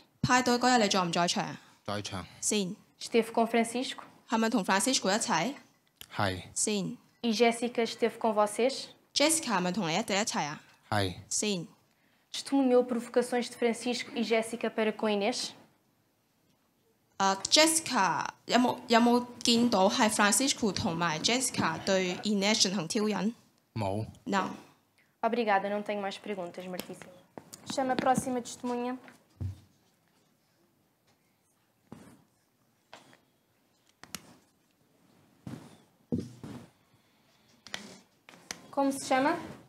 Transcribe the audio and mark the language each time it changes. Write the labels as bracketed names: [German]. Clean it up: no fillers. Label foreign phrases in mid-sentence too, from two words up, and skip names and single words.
[Cantonese] 派對嗰日你在唔在場？在場。先。 [Portuguese] Esteve com Francisco? [Cantonese] 係咪同 Francisco 一齊？係。 [Portuguese] 先。E Jéssica esteve com vocês? [Cantonese] Jessica 係咪同你一齊啊？係。先。 [Portuguese] Testemunhou provocações de Francisco e Jéssica para com Inês? [Cantonese] Jessica 有冇見到係 Francisco 同埋 Jessica 對 Inês 進行挑釁？冇。 [Portuguese] Não. Obrigada, não tenho mais perguntas, Martíssimo. Chama a próxima testemunha. Como se chama?